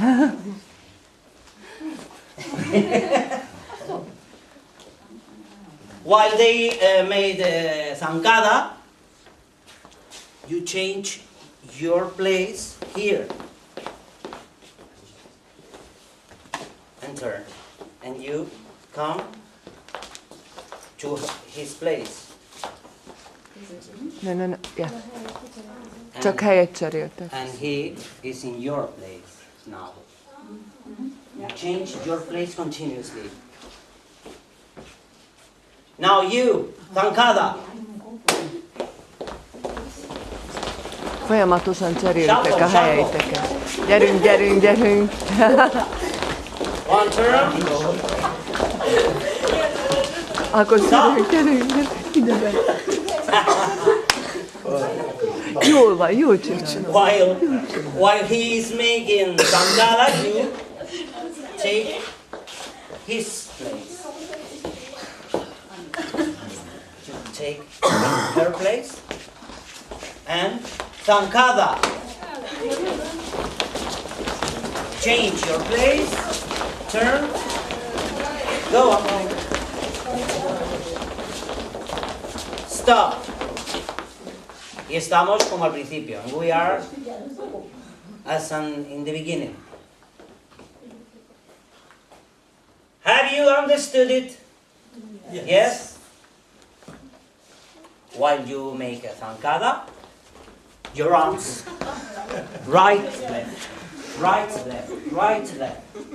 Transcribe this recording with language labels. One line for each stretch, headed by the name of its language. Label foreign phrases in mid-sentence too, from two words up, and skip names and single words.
English: While they made zancada, you change your place here and turn, and you come to his place. No. Yeah.
Hungarian: Csak helyet cseréltek.
English: And he is in your place now. You change your place continuously. Now you, zancada.
Hungarian: Folyamatosan cseréltek a helyeiteket. Gyerünk.
English: One turn.
Hungarian: Akkor gyerünk. Ide be. Jól csinálod.
English: While he is making zancada, you take his place. You take her place and zancada. Change your place. Turn. Go. Stop.
Spanish: Y estamos como al principio.
English: We are in the beginning. Have you understood it? Yes? While you make a zancada, your arms, right, left, right, left, right, left.